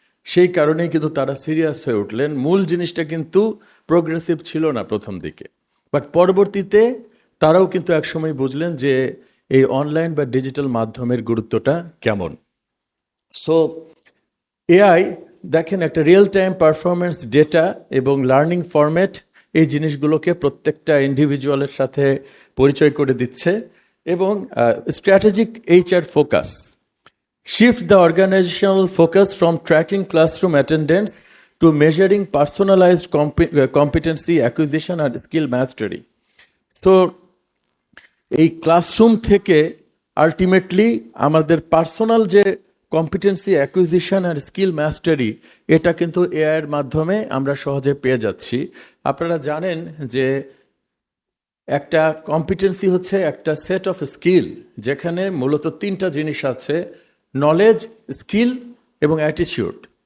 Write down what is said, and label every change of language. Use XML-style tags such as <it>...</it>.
<bn>সেই কারণেই কিন্তু তারা সিরিয়াস হয়ে উঠলেন। মূল জিনিসটা কিন্তু প্রোগ্রেসিভ ছিল না প্রথম দিকে, বাট পরবর্তীতে তারাও কিন্তু একসময় বুঝলেন যে এই অনলাইন বা ডিজিটাল মাধ্যমের গুরুত্বটা কেমন। সো এআই দেখেন, একটা রিয়েল টাইম পারফরমেন্স ডেটা এবং লার্নিং ফরম্যাট, এই জিনিসগুলোকে প্রত্যেকটা ইন্ডিভিজুয়ালের সাথে পরিচয় করে দিচ্ছে। এবং</bn> <en>Strategic HR focus, shift the organizational focus from tracking classroom attendance to measuring personalized competency acquisition and skill mastery.</en> <bn>তো এই ক্লাসরুম থেকে আলটিমেটলি আমাদের পার্সোনাল যে কম্পিটেন্সি অ্যাকুইজিশন আর স্কিল মাস্টারি, এটা কিন্তু এআই এর মাধ্যমে আমরা সহজে পেয়ে যাচ্ছি। আপনারা জানেন যে একটা কম্পিটেন্সি হচ্ছে একটা সেট অফ স্কিল, যেখানে মূলত 3টা জিনিস আছে: নলেজ, স্কিল এবং অ্যাটিটিউড।</bn>